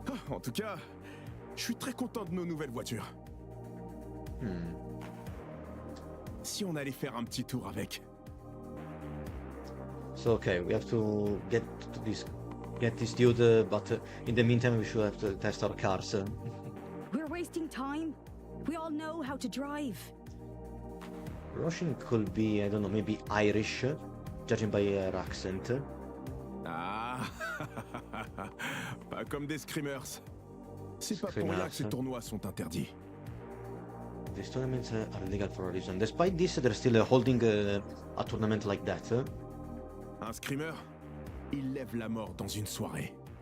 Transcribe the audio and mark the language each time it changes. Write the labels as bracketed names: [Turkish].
[French] En tout cas, je suis très content de nos nouvelles voitures. Si on allait faire un petit tour avec. [English] So okay, we have to get to get this dude, but in the meantime we should have to test our cars. We're wasting time. We all know how to drive. Russian could be, I don't know, maybe Irish, judging by her accent. [French] Ah Pas comme des screamers. C'est pas pour rien que ces Screamers. tournois sont interdits. [English] These tournaments are illegal for a reason. Despite this, they're still holding a tournament like that. [French] Un screamer, il lève la mort dans une soirée.